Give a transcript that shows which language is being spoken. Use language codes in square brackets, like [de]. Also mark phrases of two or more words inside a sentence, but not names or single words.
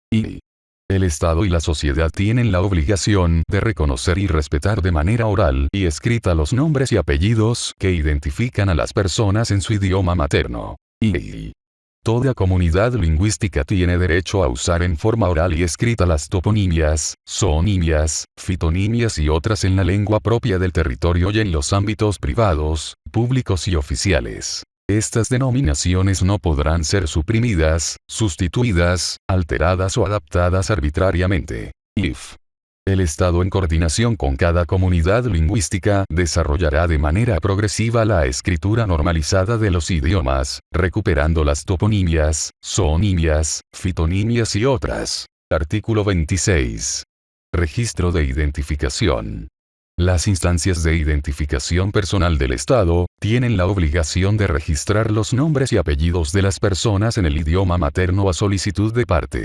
[es] Y El Estado y la sociedad tienen la obligación de reconocer y respetar de manera oral y escrita los nombres y apellidos que identifican a las personas en su idioma materno. Y toda comunidad lingüística tiene derecho a usar en forma oral y escrita las toponimias, zoonimias, fitonimias y otras en la lengua propia del territorio y en los ámbitos privados, públicos y oficiales. Estas denominaciones no podrán ser suprimidas, sustituidas, alteradas o adaptadas arbitrariamente. If el Estado en coordinación con cada comunidad lingüística desarrollará de manera progresiva la escritura normalizada de los idiomas, recuperando las toponimias, zoonimias, fitonimias y otras. Artículo 26. Registro de identificación. Las instancias de identificación personal del Estado tienen la obligación de registrar los nombres y apellidos de las personas en el idioma materno a solicitud de parte.